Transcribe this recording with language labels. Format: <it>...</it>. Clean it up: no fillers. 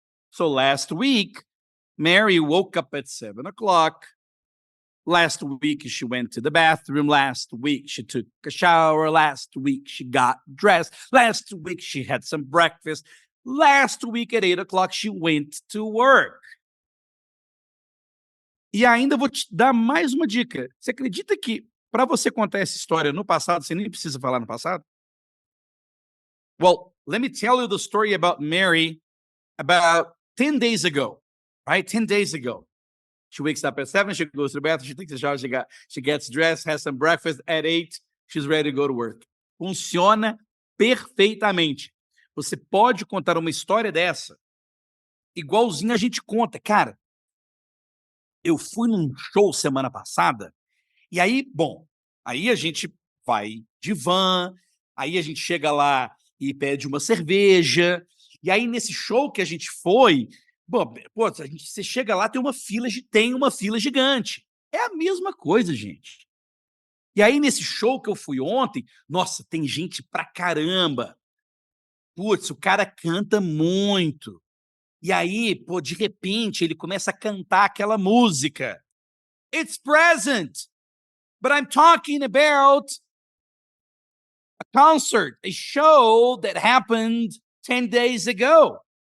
<en>So last week, Mary woke up at 7 o'clock. Last week, she went to the bathroom. Last week, she took a shower. Last week, she got dressed. Last week, she had some breakfast. Last week, at 8 o'clock, she went to work.</en> <pt>E ainda vou te dar mais uma dica. Você acredita que para você contar essa história no passado, você nem precisa falar no passado?</pt> <en>Well, let me tell you the story about Mary about 10 days ago, right? 10 days ago. She wakes up at 7, she goes to the bathroom, she takes a shower, she gets dressed, has some breakfast. At 8, she's ready to go to work.</en> <pt>Funciona perfeitamente. Você pode contar uma história dessa, igualzinho a gente conta. Cara, eu fui num show semana passada, e aí, bom, aí a gente vai de van, aí a gente chega lá e pede uma cerveja, e aí nesse show que a gente foi, bom, pô, você chega lá, tem uma fila gigante. É a mesma coisa, gente. E aí nesse show que eu fui ontem, nossa, tem gente pra caramba. Putz, o cara canta muito. E aí, pô, de repente ele começa a cantar aquela música.</pt> <en>It's present. But I'm talking about a concert, a show that happened 10 days ago.</en>